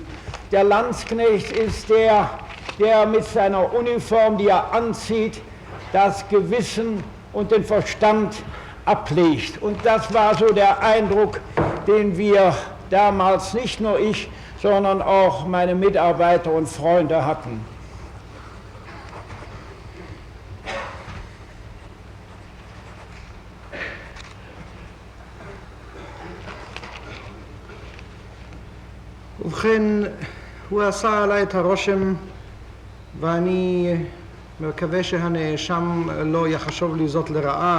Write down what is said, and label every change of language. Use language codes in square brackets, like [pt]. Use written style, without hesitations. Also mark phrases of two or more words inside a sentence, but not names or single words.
[de] Der Landsknecht ist der, der mit seiner Uniform, die er anzieht, das Gewissen und den Verstand ablegt. Und das war so der Eindruck, den wir damals, nicht nur ich, sondern auch meine Mitarbeiter und Freunde hatten. [he] ובכן, הוא עשה עליי את הרושם, ואני מקווה שהנאשם לא יחשוב לי זאת לרעה.